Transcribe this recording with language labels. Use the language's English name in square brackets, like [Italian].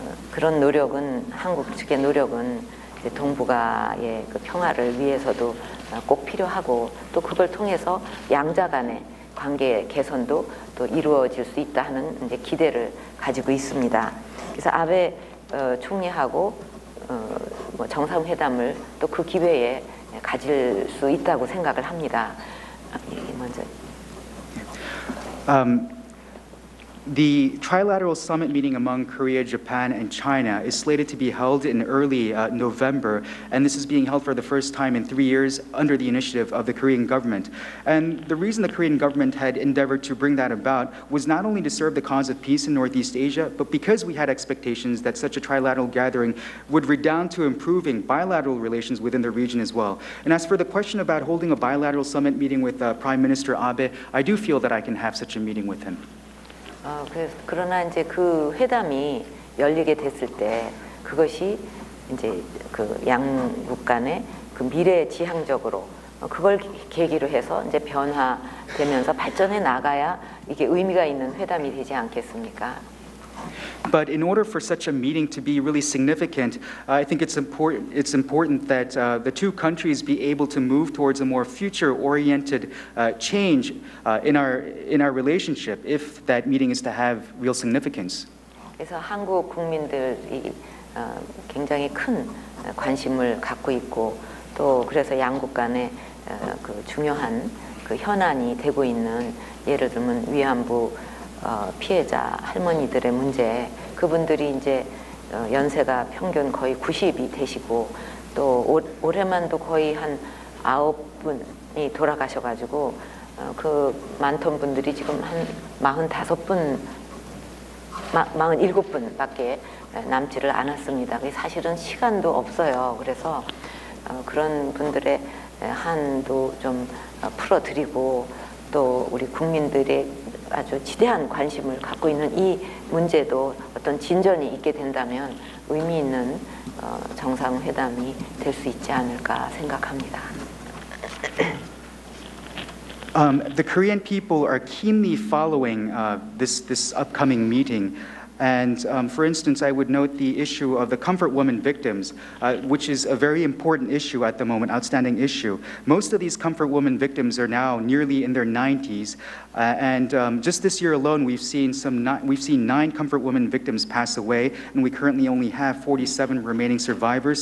[Korean] 그런 노력은 한국 측의 노력은 이제 동북아의 그 평화를 위해서도 꼭 필요하고 또 그걸 통해서 양자 간의 관계 개선도 또 이루어질 수 있다 하는 이제 기대를 가지고 있습니다. 그래서 아베 총리하고 뭐 정상회담을 또 그 기회에 가질 수 있다고 생각을 합니다. 먼저. [English] The trilateral summit meeting among Korea, Japan, and China is slated to be held in early November, and this is being held for the first time in 3 years under the initiative of the Korean government. And the reason the Korean government had endeavored to bring that about was not only to serve the cause of peace in Northeast Asia, but because we had expectations that such a trilateral gathering would redound to improving bilateral relations within the region as well. And as for the question about holding a bilateral summit meeting with Prime Minister Abe, I do feel that I can have such a meeting with him. [Korean] 그러나 이제 그 회담이 열리게 됐을 때 그것이 이제 그 양국 간의 그 미래 지향적으로 그걸 계기로 해서 이제 변화되면서 발전해 나가야 이게 의미가 있는 회담이 되지 않겠습니까? [English] But in order for such a meeting to be really significant, I think it's important that the two countries be able to move towards a more future-oriented change in our relationship, if that meeting is to have real significance. [Korean] 그래서 한국 국민들이 굉장히 큰 관심을 갖고 있고 또 그래서 양국 간의 그 중요한 그 현안이 되고 있는 예를 들면 위안부 피해자 할머니들의 문제, 그분들이 이제 연세가 평균 거의 90이 되시고 또 올해만도 거의 한 9분이 돌아가셔가지고 그 많던 분들이 지금 한 45분, 47분밖에 남지를 않았습니다. 사실은 시간도 없어요. 그래서 그런 분들의 한도 좀 풀어드리고 또 우리 국민들의 아주 지대한 관심을 갖고 있는 이 문제도 어떤 진전이 있게 된다면 의미 있는 정상회담이 될 수 있지 않을까 생각합니다. [English] The Korean people are keenly following this upcoming meeting. And for instance, I would note the issue of the comfort woman victims, which is a very important issue at the moment, outstanding issue. Most of these comfort woman victims are now nearly in their 90s, and just this year alone, we've seen 9 comfort woman victims pass away, and we currently only have 47 remaining survivors.